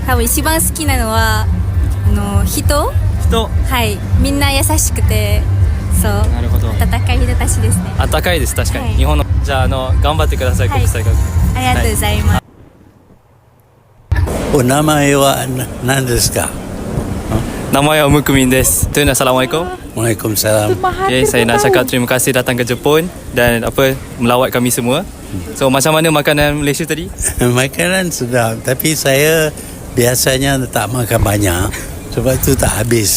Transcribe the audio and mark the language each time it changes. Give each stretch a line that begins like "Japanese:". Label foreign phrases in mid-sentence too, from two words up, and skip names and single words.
Japanese: 多分一番好きなのは人。はい。みんな優しくて、そう。なるほど。温かい人たちですね。温かいです確かに。はい、日本のじゃあ頑張ってください、国際学部。ありがとうございます。お名前は何ですか？
Malay: 名 Nama saya Mukumin desu. Tun, Assalamualaikum. Waalaikumsalam. Okay, saya nak cakap terima kasih datang ke Jepun dan melawat kami semua. So macam mana makanan Malaysia tadi? Makanan sedap, tapi saya biasanya tak makan banyak. Sebab tu tak habis.